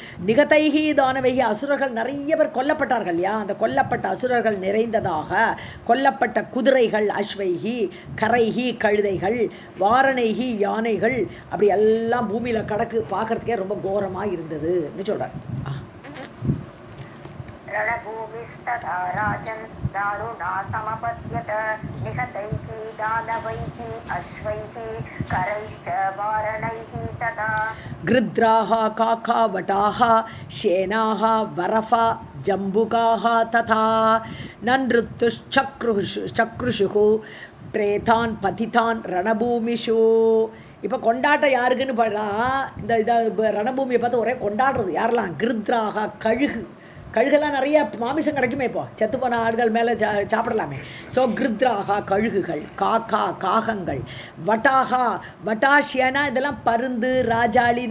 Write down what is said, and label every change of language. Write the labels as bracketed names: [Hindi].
[Sanskrit] நிகதைகி தானவைகி [Tamil] அசுரர்கள் நிறைய பேர் கொல்லப்பட்டார்கள் இல்லையா? அந்த கொல்லப்பட்ட அசுரர்கள் நிறைந்ததாக கொல்லப்பட்ட குதிரைகள் அஸ்வைகி, கரைகி கழுதைகள், வாரணைகி யானைகள், அப்படி எல்லாம் பூமியில் கிடக்கு. பார்க்கறதுக்கே ரொம்ப கோரமாக இருந்ததுன்னு சொல்கிறார். [Sanskrit] रणभूमिस्तदा राजन् दारुणा समपद्यत निहतैः दानवैः अश्वैः करैश्च वारणैः तथा. गृध्राः काकावटाः शेनाः वरफा जम्बुकाः तथा ननृत्युश्चक्रुषुः प्रेतान् पतितान् रणभूमिषु. [Tamil] இப்போ கொண்டாட்டம் யாருக்குன்னு பாடா, இந்த ரணபூமியை பார்த்து ஒரே கொண்டாடுறது யாரெல்லாம்? கிருத்ராக கழுகெல்லாம் நிறைய மாமிசம் கிடைக்குமே. இப்போ செத்து போன ஆடுகள் மேலே சாப்பிடலாமே. ஸோ கிருத்ராகா கழுகுகள், காகங்கள், வட்டாஷியனா இதெல்லாம் பருந்து, ராஜாளி.